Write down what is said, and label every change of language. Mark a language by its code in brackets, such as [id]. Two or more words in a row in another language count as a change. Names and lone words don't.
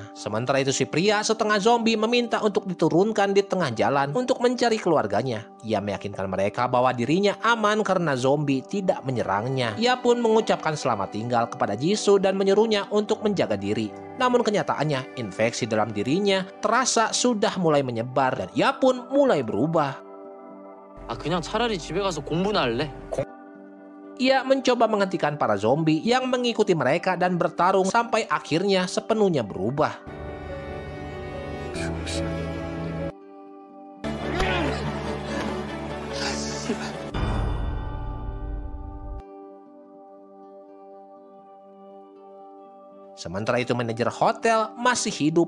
[id] Sementara itu si pria setengah zombie meminta untuk diturunkan di tengah jalan untuk mencari keluarganya. Ia meyakinkan mereka bahwa dirinya aman karena zombie tidak menyerangnya. Ia pun mengucapkan selamat tinggal kepada Jisoo dan menyuruhnya untuk menjaga diri. Namun kenyataannya, infeksi dalam dirinya terasa sudah mulai menyebar dan ia pun mulai berubah. [ko] 그냥 차라리 집에 가서 공부나 할래. [id] Ia mencoba menghentikan para zombie yang mengikuti mereka dan bertarung sampai akhirnya sepenuhnya berubah. Sementara itu manajer hotel masih hidup.